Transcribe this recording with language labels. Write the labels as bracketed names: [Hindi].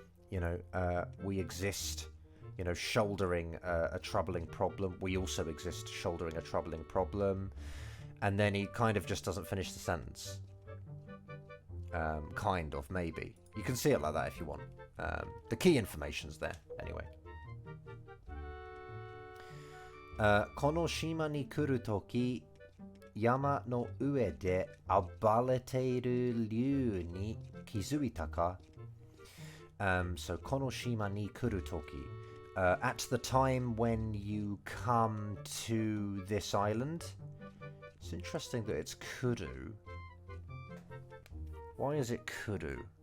[English] You know, we exist, you know, shouldering a troubling problem. We also exist shouldering a troubling problem. And then he kind of just doesn't finish the sentence. Kind of, maybe. You can see it like that if you want. The key information's there, anyway. [Japanese] この島に来るとき、山の上で暴れている竜に気づいたか? [English] So [Japanese] この島に来るとき, [English] at the time when you come to this island. It's interesting that it's kuru. Why is it kuru?